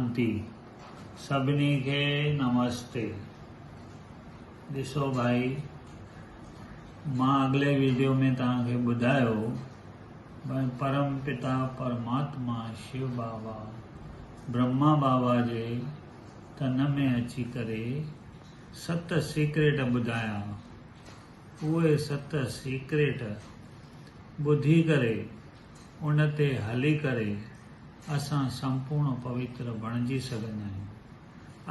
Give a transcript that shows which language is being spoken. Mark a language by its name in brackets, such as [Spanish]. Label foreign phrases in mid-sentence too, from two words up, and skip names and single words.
[Sindhi] शांति। सभिनी खे नमस्ते। ॾिसो भाई, मां अगले वीडियो में तव्हांखे ॿुधायो भाई परम पिता परमात्मा शिव बाबा ब्रह्मा बाबा जे तन में अची करे 7 सीक्रेट ॿुधाया। उहे 7 सीक्रेट ॿुधी करे उन ते हली करे असां संपूर्ण पवित्र बणिजी सघंदा आहियूं।